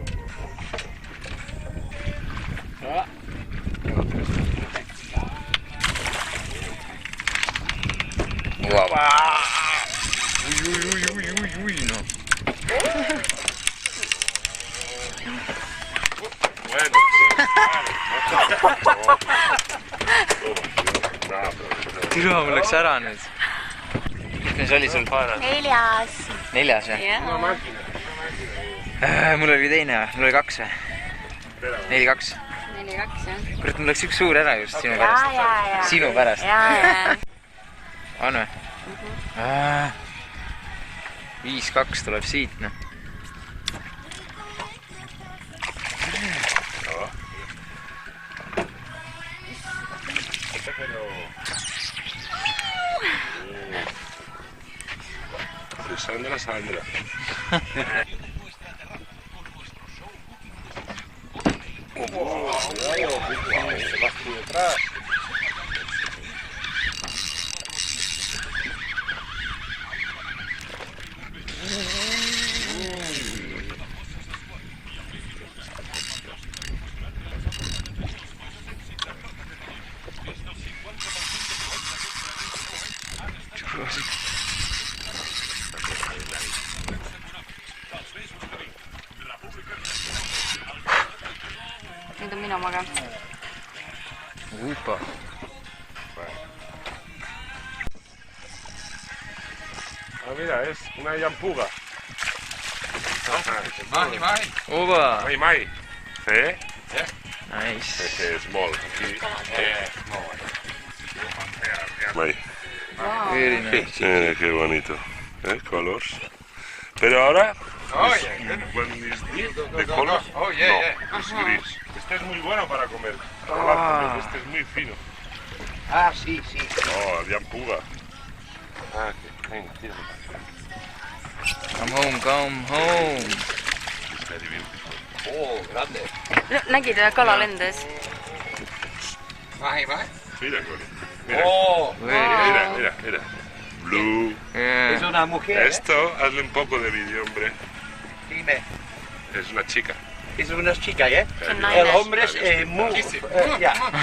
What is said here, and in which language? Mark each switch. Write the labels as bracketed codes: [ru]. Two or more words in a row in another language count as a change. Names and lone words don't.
[es] Ui, no. Bueno, Tira, [et] mul läks ära nüüd. Mis oli sul? 4. või? [es] una máquina. [et] Mul oli teine või? Mul oli 2 või? 4-2. 4-2, jah. Kurat, mul läks üks suur ära just sinu pärast. Sinu pärast. On või? 5-2 tuleb siit, noh. Sandra. [es] Vas tú detrás. [et] Nüüd on minu maga. Upa. [es] Ah, mira, es una yampuga. Oba. Mai. ¿Sí? [en] Nice. [es] Este es small. Aquí. Mai. [en] Very nice. [es] Mira qué bonito. Colors. Pero ahora. ¿De color? No, es gris. Este es muy bueno para comer. Este es muy fino. Ah, sí. Oh, yampuga. Ah, venga, tira. [en] Come home. [es] Oh, grande. [et] Nägid ühe kala lendas? Mahi. [es] Mira, Cori. Mira. Oh, Mira. Blue. es una mujer. Esto, hazle un poco de vídeo, hombre. Dime. Es una chica. Es una chica, ¿eh? [et] See on [es] El [et] naine. [es] hombre es muy... ya.